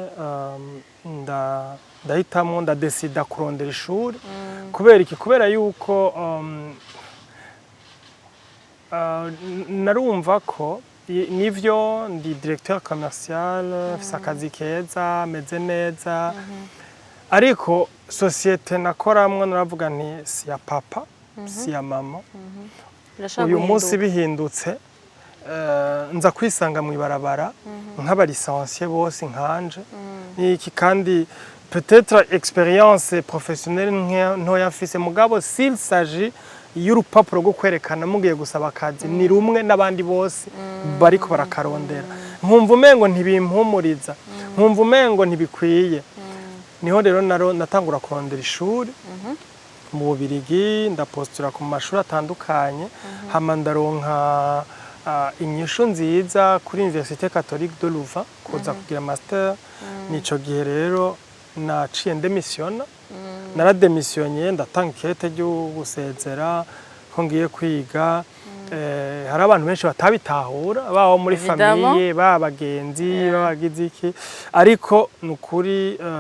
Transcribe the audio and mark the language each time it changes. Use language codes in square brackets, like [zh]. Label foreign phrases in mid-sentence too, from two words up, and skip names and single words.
[rn] ndahitamwo ndadesida kurondera ishuri kubera yuko narumva ko nivyo ndi [fr] directeur commercial [rn] mfise akazi keza meze neza ariko societe nakoramwo naravuga nti si ya papa si ya mama uyu munsi bihindutse nza kwisanga mu ibarabara nk'abalicencié bose nkanje iki kandi [fr] peut-être expérience professionnelle [rn] ntoya mfise mugabo [fr] s'il s'agit [rn] y'urupapuro rwo kwerekana mugiye gusaba akazi ni rumwe n'abandi bose bariko barakarondera nkumva umengo ntibimpumuriza nkumva umengo ntibikwiye niho rero natangura kurondera ishuri mu Bubiligi ndapostira ku mashuri atandukanye hama ndaronka inyishu nziza kuri Université Catholique de Louvain kuza kugira master nico gihe rero naciye ndemisiona narademisiyonye ndatanga ikete ryo gusezera ko ngiye kwiga hari abantu benshi batabitahura baho muri famille babagenzi babagize iki ariko nukuri